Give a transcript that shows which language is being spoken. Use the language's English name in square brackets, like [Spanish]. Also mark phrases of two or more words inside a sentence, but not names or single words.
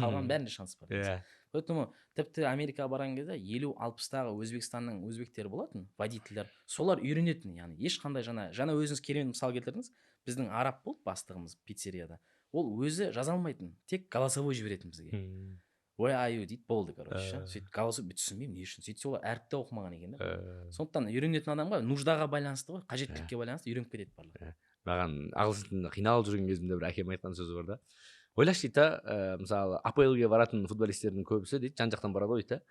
[Kazakh] Қалған бәрінде шанс бар. Поэтому тіпті Америкаға барған кезде 50-60-тағы Өзбекстанның өзбектері болатын, водительдер. Солар үйренетін, яғни ешқандай жаңа өзіңіз керемет мысал келтірдіңіз. Біздің араб болды бастығымыз пиццерияда. Ол өзі жаза алмайтын, тек голосовой жіберетін бізге. [English] Where are you [Kazakh] дейді, болды, короче. Сөйтіп голосовой түсінбеймін не үшін. Сөйтсе олар әріпті оқымаған екен да. Сондықтан үйренетін адамға нуждаға байланысты ғой, қажеттілікке байланысты үйреніп кетеді барлығы. Маған ағылшын тілінде қиналып жүрген кезімде бір әкем айтқан сөзі бар да. Ойлашы дейді, мысалы АПЛ-ге баратын футболистердің көбісі дейді, жан-жақтан барады ғой дейді.